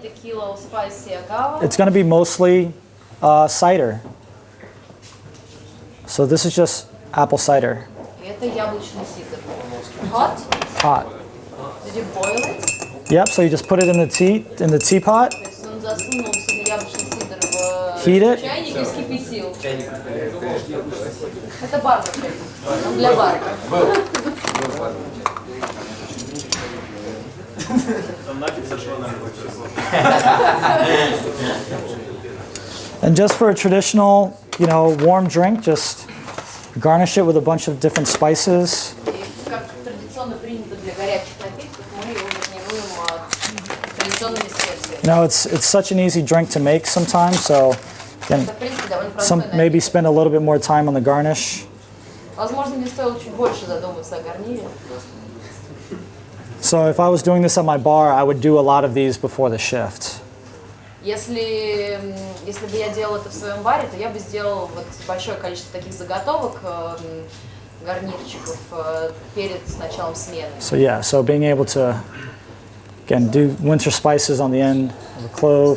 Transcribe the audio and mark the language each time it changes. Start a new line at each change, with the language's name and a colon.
English: It's going to be mostly cider. So this is just apple cider.
Russian: Это яблочный сидр.
English: Hot? Hot. Did you boil it? Yep. So you just put it in the teapot.
Russian: То есть он засунул себе яблочный сидр в
English: Heat it.
Russian: чайник и вскипятил. Это бар такой. Он для бара.
English: And just for a traditional, you know, warm drink, just garnish it with a bunch of different spices.
Russian: И как традиционно принято для горячих напитков, мы его маринуем традиционными специями.
English: No, it's such an easy drink to make sometimes, so again,
Russian: Это, в принципе, довольно простой
English: maybe
Russian: напиток.
English: spend a little bit more time on the garnish.
Russian: Возможно, мне стоило чуть больше задуматься о гарнире.
English: So if I was doing this at my bar, I would do a lot of these before the shift.
Russian: Если бы я делала это в своем баре, то я бы сделала вот большое количество таких заготовок гарнирчиков перед началом смены.
English: So yeah, so being able to, again, do winter spices on the end of a clove.